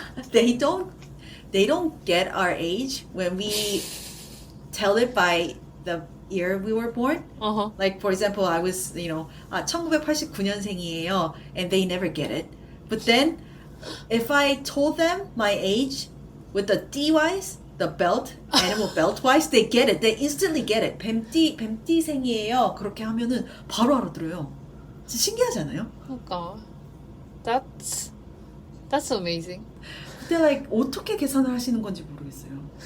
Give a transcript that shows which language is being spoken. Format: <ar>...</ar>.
<en>They don't get our age when we tell it by the year we were born. Like for example, I was</en> <ko>1989년생이에요,</ko> <en>and they never get it. But then if I told them my age with the D-wise, the belt, animal belt wise, they get it. They instantly get it.</en> <ko>뱀띠생이에요. 그렇게 하면은 바로 알아들어요. 진짜 신기하지 않아요? 그러니까</ko> <en>that's amazing.</en> <ko>근데 like 어떻게 계산을 하시는 건지 모르겠어요.</ko>